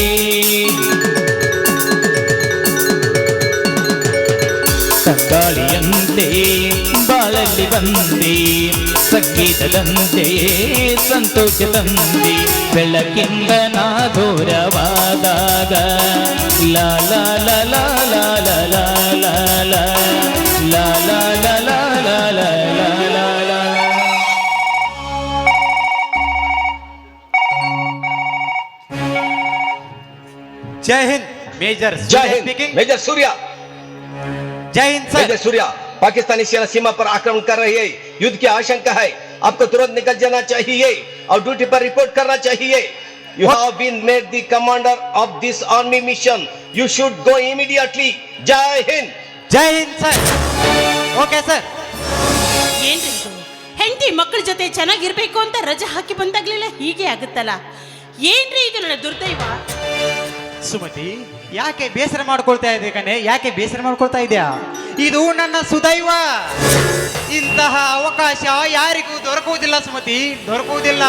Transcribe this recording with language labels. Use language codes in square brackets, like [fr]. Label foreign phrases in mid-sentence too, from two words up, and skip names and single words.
[kn] ತಂಗಾಳಿಯಂತೆ ಬಾಳಲ್ಲಿ ಬಂದೆ ಸಂಗೀತದಂತೆ ಸಂತೋಷ ತಂದೆ ಬೆಳಕಿಂದ ನಾ ದೂರವಾದಾಗ ಲಾ ಲಾ ಲಾ ಲಾ ಲಾ ಲಾ ಲಾ ಲಾ ಲಾ ಲಾ ಲಾ ಲಾ ಲಾ ಲಾ ಲಾ ಲಾ ಲಾ. [hi] जय हिंद मेजर जय हिंद स्पीकिंग। मेजर सूर्या। जय हिंद मेजर सर। सूर्या, पाकिस्तानी सेना सीमा पर आक्रमण कर रही है, युद्ध की आशंका है, आपको तुरंत निकल जाना चाहिए और ड्यूटी पर रिपोर्ट करना चाहिए। [en] You What? have been made the commander of this army mission. You should go immediately. [hi] जय हिंद। जय हिंद सर। [en] OK sir. [kn] ಏನ್ರಿ ಇದು? ಹೆಂಡತಿ ಮಕ್ಕಳ ಜೊತೆ ಚೆನ್ನಾಗಿರ್ಬೇಕು ಅಂತ ರಜೆ ಹಾಕಿ ಬಂದಾಗ್ಲೆಲ್ಲ ಹೀಗೆ ಆಗುತ್ತಲ್ಲ, ಏನ್ರಿ ಇದು ನನ್ನ ದುರ್ದೈವ? ಸುಮತಿ, ಯಾಕೆ ಬೇಸರ ಮಾಡ್ಕೊಳ್ತಾ ಇದೆ ಕಣೆ? ಯಾಕೆ ಬೇಸರ ಮಾಡ್ಕೊಳ್ತಾ ಇದೆಯಾ? ಇದು ನನ್ನ ಸುದೈವ. ಇಂತಹ ಅವಕಾಶ ಯಾರಿಗೂ ದೊರಕುವುದಿಲ್ಲ ಸುಮತಿ, ದೊರಕುವುದಿಲ್ಲ.